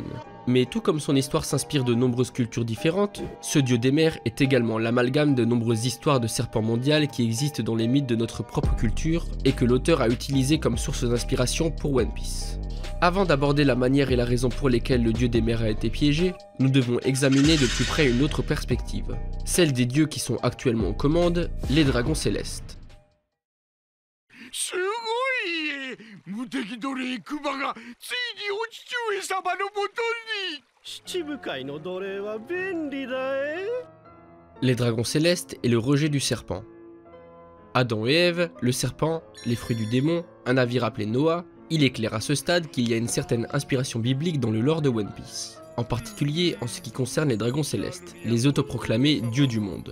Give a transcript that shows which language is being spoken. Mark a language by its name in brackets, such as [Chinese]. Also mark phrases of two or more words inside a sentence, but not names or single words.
[French] Mais tout comme son histoire s'inspire de nombreuses cultures différentes, ce dieu des mers est également l'amalgame de nombreuses histoires de serpents mondiales qui existent dans les mythes de notre propre culture et que l'auteur a utilisé comme source d'inspiration pour One Piece. Avant d'aborder la manière et la raison pour lesquelles le dieu des mers a été piégé, nous devons examiner de plus près une autre perspective, celle des dieux qui sont actuellement aux commandes, les dragons célestes. [Japanese] すごい無敵奴隷クマがついにお父上様のもとに。七部会の奴隷は便利だ [French] Les dragons célestes et le rejet du serpent. Adam et Ève, le serpent, les fruits du démon, un navire appelé Noah, il est clair à ce stade qu'il y a une certaine inspiration biblique dans le lore de One Piece. En particulier en ce qui concerne les dragons célestes, les autoproclamés dieux du monde.